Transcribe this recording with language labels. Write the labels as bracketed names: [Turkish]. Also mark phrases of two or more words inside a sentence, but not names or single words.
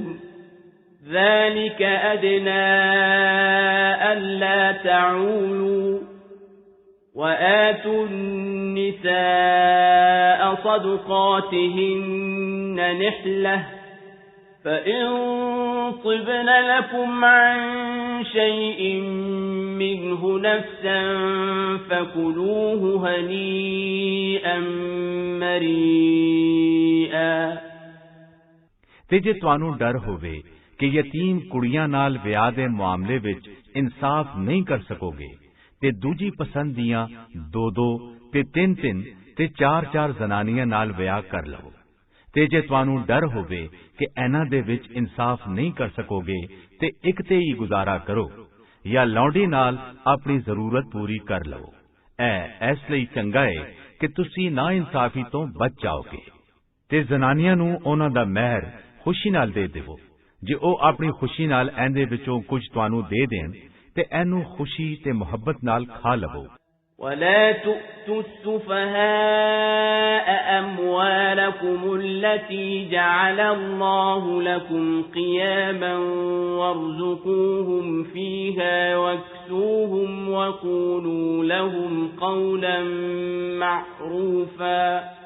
[Arabic] ذَلِكَ أَدْنَى أَلَّا تَعُولُوا وَآتُوا النِّسَاءَ صَدُقَاتِهِنَّ نِحْلَةً فَإِن طِبْنَ لَكُمْ عَن شَيْءٍ مِّنْهُ نَفْسًا فَكُلُوهُ هَنِيئًا مَرِيئًا۔ [Punjabi] تے جے تانوں ڈر ہووے کہ یتیم کڑیاں نال ویاہ دے معاملے وچ انصاف نہیں کر سکو گے تے دوجی پسند دیاں دو دو تے تین تین تے چار چار زنانیاں نال ویاہ کر لو۔ تے جے تانوں ڈر ہووے کہ انہاں دے وچ انصاف نہیں کر سکو گے تے ایک تے ہی گزارا کرو یا لونڈی نال اپنی ضرورت پوری کر لو۔ اس لئی چنگا ہے کہ تسی نا انصافی تو بچ جاؤ گے۔ تے زنانیاں نو انہاں دا مہر خوشی نال دے دیو، جے او اپنی خوشی نال ایندے وچوں کچھ تانوں دے دین تے اینو خوشی تے محبت نال کھا لو۔ [Arabic] وَلَا تُؤْتُوا السُّفَهَاءَ أَمْوَالَكُمُ الَّتِي جَعَلَ اللَّهُ لَكُمْ قِيَامًا وَارْزُقُوهُمْ فِيهَا وَاكْسُوهُمْ وَقُولُوا لَهُمْ قَوْلًا مَّعْرُوفًا